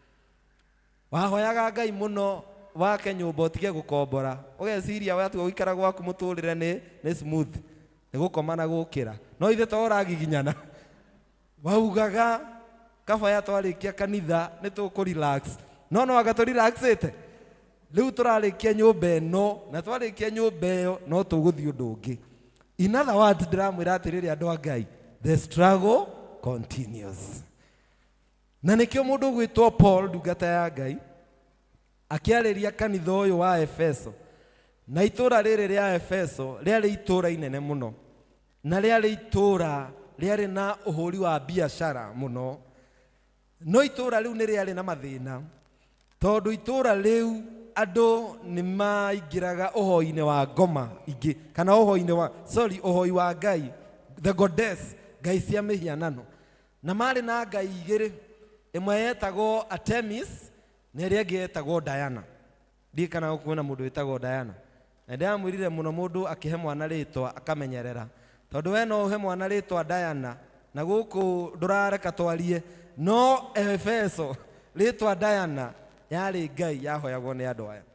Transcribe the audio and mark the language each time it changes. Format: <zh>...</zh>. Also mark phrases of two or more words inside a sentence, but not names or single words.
<ki>Wahoyaga Ngai mũno wake nyũmba ũtige gũkombora, ũgeciria watiga gũikara gwaku mũtũrĩre nĩ smooth, nĩ gũkoma na gũkĩra. No ithe to ũragiginyana. Waugaga kabaya twarĩkia kanitha nĩ tũkũrelax, no anga tũrelaxĩte. Rĩu tũrarĩkia nyũmba ĩno na twarĩkia nyũmba ĩyo no tũgũthiĩ ũndũ ũngĩ.</ki> <en>In other words,</en> <ki>ndĩramwĩra atĩrĩrĩ andũ a Ngai,</ki> <en>the struggle continues.</en> <ki>Na nĩkĩo mũndũ gwĩtwo Paul ndungata ya Ngai akĩarĩria kanitha ũyũ wa Efeso. Na itũũra rĩrĩ rĩa Efeso rĩarĩ itũũra inene mũno, na rĩarĩ itũũra rĩarĩ na ũhũri wa biacara mũno. No itũũra rĩu nĩ rĩarĩ na mathĩna, tondũ itũũra rĩu andũ nĩ maingĩraga ũhoi-inĩ wa ngoma ingĩ, kana ũhoi wa Ngai,</ki> <en>the goddess,</en> <ki>ngai cia mĩhianano. Na marĩ na ngai igĩrĩ, ĩmwe yetagwo Artemis na ĩrĩa ĩngĩ yetagwo Diana. Ndikana kuona mũndũ wĩtagwo Diana. Na ndĩramwĩrire mũno mũndũ akĩhe mwana rĩtwa akamenyerera, tondũ we no ũhe mwana rĩtwa Diana na gũkũ ndũrareka twarie, no Efeso rĩtwa Diana yarĩ ngai yahoyagwo nĩ andũ aya.</ki>